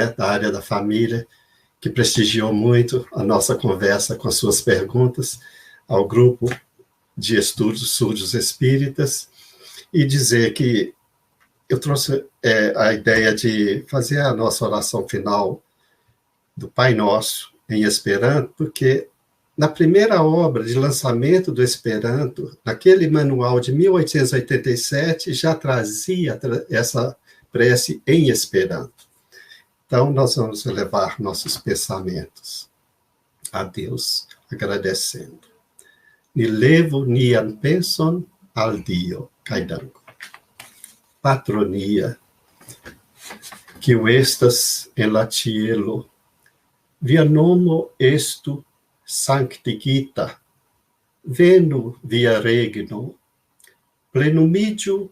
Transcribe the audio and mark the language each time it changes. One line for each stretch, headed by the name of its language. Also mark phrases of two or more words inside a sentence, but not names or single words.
Portuguese: da área da família, que prestigiou muito a nossa conversa com as suas perguntas, ao grupo de estudos surdos espíritas, e dizer que eu trouxe a ideia de fazer a nossa oração final do Pai Nosso em Esperanto, porque na primeira obra de lançamento do Esperanto, naquele manual de 1887, já trazia essa prece em Esperanto. Então, nós vamos elevar nossos pensamentos a Deus, agradecendo.
Esperanto: Ni levo nian penson al Dio, Caidango. Patronia, que estas en la cielo, via nomo estu sanctigita, venu via regno, plenumigiu